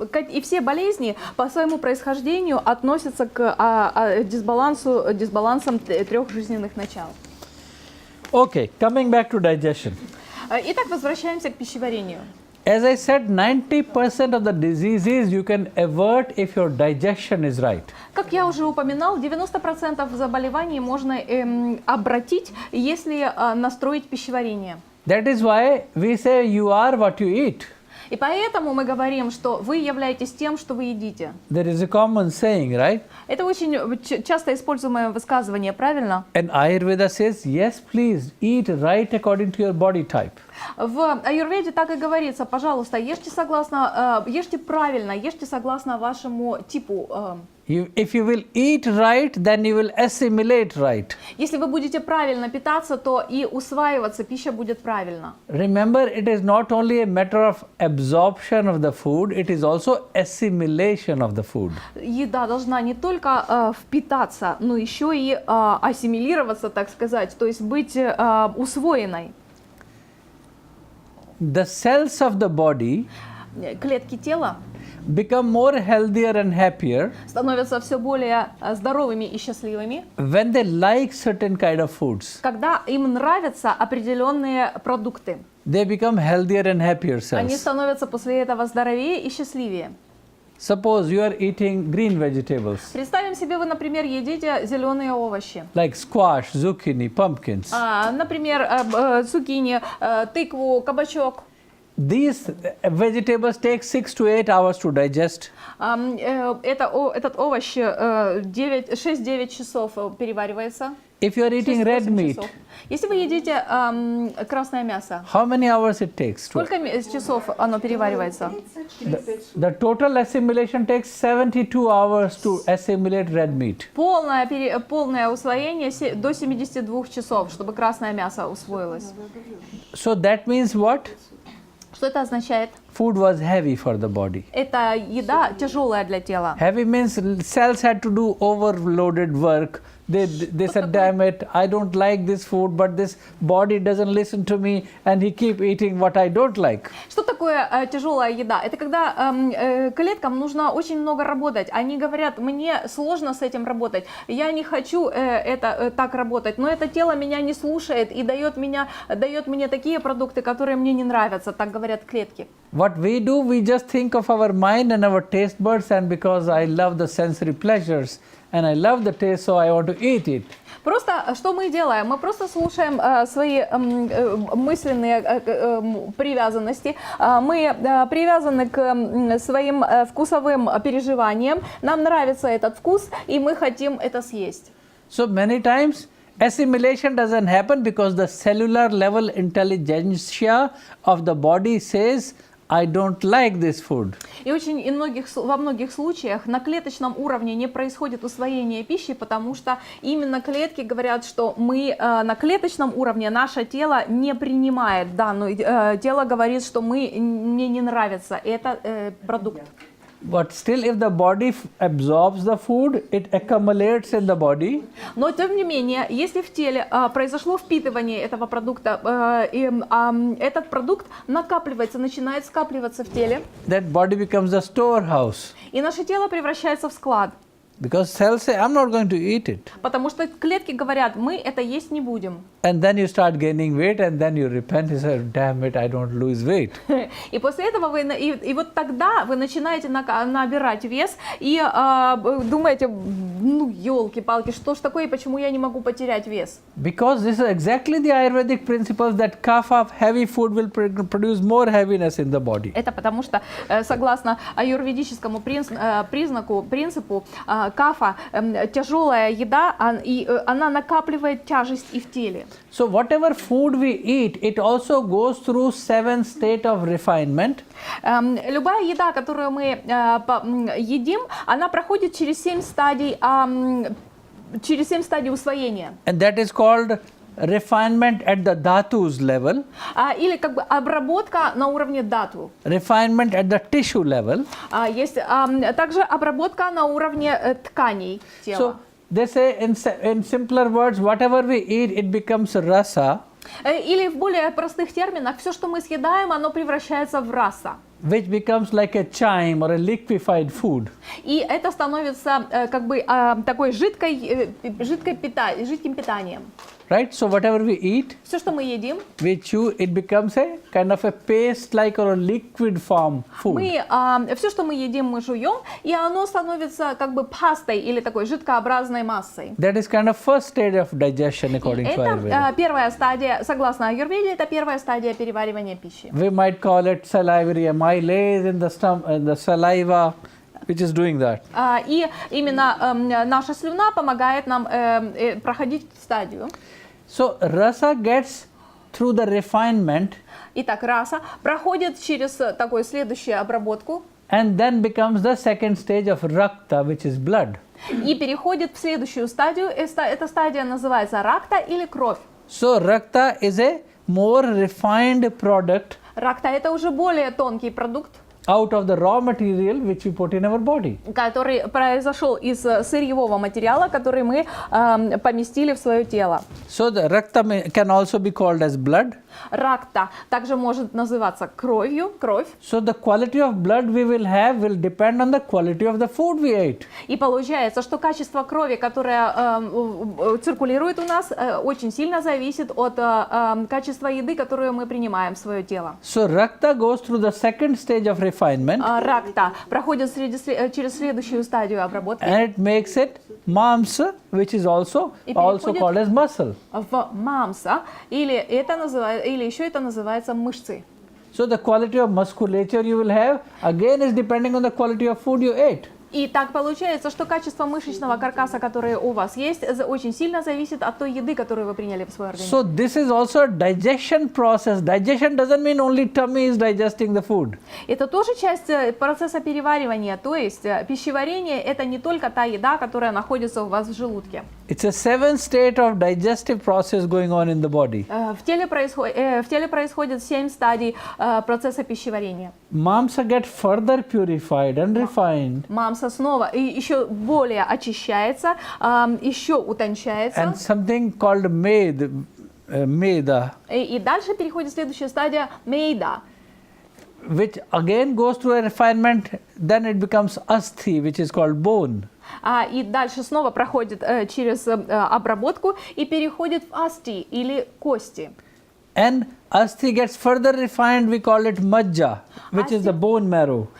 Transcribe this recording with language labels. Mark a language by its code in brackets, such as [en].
[ru] И все болезни по своему происхождению относятся к дисбалансам трех жизненных начал. [en] Okay, coming back to digestion. [ru] Итак, возвращаемся к пищеварению. [en] As I said, 90% of the diseases you can avert if your digestion is right. [ru] Как я уже упоминал, 90% заболеваний можно обратить, если настроить пищеварение. [en] That is why we say you are what you eat. [ru] И поэтому мы говорим, что вы являетесь тем, что вы едите. [en] There is a common saying, right? [ru] Это очень часто используемое высказывание, правильно? [en] And Ayurveda says, yes, please, eat right according to your body type. [ru] В аюрведе так и говорится, пожалуйста, ешьте правильно, ешьте согласно вашему типу. [en] If you will eat right, then you will assimilate right. [ru] Если вы будете правильно питаться, то и усваиваться пища будет правильно. [en] Remember, it is not only a matter of absorption of the food, it is also assimilation of the food. [ru] Еда должна не только впитаться, но еще и ассимилироваться, так сказать, то есть быть усвоенной. [en] The cells of the body [ru] Клетки тела [en] become more healthier and happier [ru] становятся все более здоровыми и счастливыми, [en] when they like certain kind of foods. [ru] когда им нравятся определенные продукты. [en] They become healthier and happier [ru] Они [en] cells. [ru] становятся после этого здоровее и счастливее. [en] Suppose you are eating green vegetables [ru] Представим себе, вы, например, едите зеленые овощи. [en] like squash, zucchini, pumpkins. [ru] Например, цукини, тыкву, кабачок. [en] These vegetables take 6 to 8 hours to digest. [ru] Этот овощ 6-9 часов переваривается. [en] If you are eating red [ru] 6-8 [en] meat, [ru] часов. Если вы едите красное мясо, [en] how many hours it takes? [ru] сколько часов оно переваривается? [en] The total assimilation takes 72 hours to assimilate red meat. [ru] Полное усвоение до 72 часов, чтобы красное мясо усвоилось. [en] So that means what? [ru] Что это означает? [en] Food was heavy for the body. [ru] Это еда тяжелая для тела. [en] Heavy means cells had to do overloaded work. They said, damn it, I don't like this food, but this body doesn't listen to me and he keep eating what I don't like. [ru] Что такое тяжелая еда? Это когда клеткам нужно очень много работать. Они говорят, мне сложно с этим работать, я не хочу так работать, но это тело меня не слушает и дает мне такие продукты, которые мне не нравятся, так говорят клетки. [en] What we do, we just think of our mind and our taste buds, and because I love the sensory pleasures and I love the taste, so I want to eat it. [ru] Просто что мы делаем? Мы просто слушаем свои мысленные привязанности. Мы привязаны к своим вкусовым переживаниям. Нам нравится этот вкус, и мы хотим это съесть. [en] So many times Assimilation doesn't happen because the cellular level intelligentsia of the body says, I don't like this food. [ru] И во многих случаях на клеточном уровне не происходит усвоение пищи, потому что именно клетки говорят, что мы на клеточном уровне наше тело не принимает данную. Тело говорит, что мне не нравится этот продукт. [en] But still, if the body absorbs the food, it accumulates in the body. [ru] Но тем не менее, если в теле произошло впитывание этого продукта, этот продукт накапливается, начинает скапливаться в теле. [en] That body becomes a storehouse. [ru] И наше тело превращается в склад. [en] Because cells say, I'm not going to eat it. [ru] Потому что клетки говорят, мы это есть не будем. [en] And then you start gaining weight, and then you repent. You say, damn it, I don't lose weight. [ru] И после этого и вот тогда вы начинаете набирать вес и думаете, ну елки-палки, что ж такое, почему я не могу потерять вес? [en] Because this is exactly the Ayurvedic principles that kapha, heavy food, will produce more heaviness in the body. [ru] Это потому что, согласно аюрведическому принципу, кафа, тяжелая еда, и она накапливает тяжесть и в теле. [en] So whatever food we eat, it also goes through 7 states of refinement. [ru] Любая еда, которую мы едим, она проходит через 7 стадий усвоения. [en] And that is called refinement at the dhatus level. [ru] Или как бы обработка на уровне дату. [en] Refinement at the tissue level. [ru] Есть также обработка на уровне тканей тела. [en] So they say in simpler words, whatever we eat, it becomes rasa. [ru] Или в более простых терминах, все, что мы съедаем, оно превращается в раса. [en] Which becomes like a chyme or a liquefied food. [ru] И это становится как бы такой жидким питанием. [en] Right? So whatever we eat, [ru] Все, что мы едим, [en] we chew, it becomes a kind of a paste-like or a liquid form food. [ru] все, что мы едим, мы жуем, и оно становится как бы пастой или такой жидкообразной массой. [en] That is kind of first stage of digestion according to [ru] Это [en] Ayurveda. [ru] первая стадия, согласно Аюрведе, это первая стадия переваривания пищи. [en] We might call it salivary amylase in the saliva, which is doing that. [ru] И именно наша слюна помогает нам проходить стадию. [en] So rasa gets through the refinement. [ru] Итак, раса проходит через такую следующую обработку. [en] And then becomes the second stage of rakta, which is blood. [ru] И переходит в следующую стадию. Эта стадия называется ракта или кровь. [en] So rakta is a more refined product. [ru] Ракта это уже более тонкий продукт, [en] out of the raw material which we put in our body. [ru] который произошел из сырьевого материала, который мы поместили в свое тело. [en] So the rakta can also be called as blood. [ru] Ракта также может называться кровью, кровь. [en] So the quality of blood we will have will depend on the quality of the food we ate. [ru] И получается, что качество крови, которое циркулирует у нас, очень сильно зависит от качества еды, которую мы принимаем в свое тело. [en] So rakta goes through the second stage of refinement. [ru] Ракта проходит через следующую стадию обработки. [en] And it makes it mamsa, which is also called as muscle. [ru] В мамса, или еще это называется мышцы. [en] So the quality of musculature you will have again is depending on the quality of food you ate. [ru] И так получается, что качество мышечного каркаса, которое у вас есть, очень сильно зависит от той еды, которую вы приняли в свой организм. [en] So this is also a digestion process. Digestion doesn't mean only tummy is digesting the food. [ru] Это тоже часть процесса переваривания, то есть пищеварение – это не только та еда, которая находится у вас в желудке. [en] It's a 7 state of digestive process going on in the body. [ru] В теле происходит 7 стадий процесса пищеварения. [en] Mamsa get further purified and refined. [ru] Мамса снова еще более очищается, еще утончается. [en] And something called meda. [ru] И дальше переходит следующая стадия мейда, [en] which again goes through a refinement. Then it becomes asthi, which is called bone. [ru] И дальше снова проходит через обработку и переходит в асти или кости. [en] And asthi gets further refined, we call it majja, which is the bone marrow.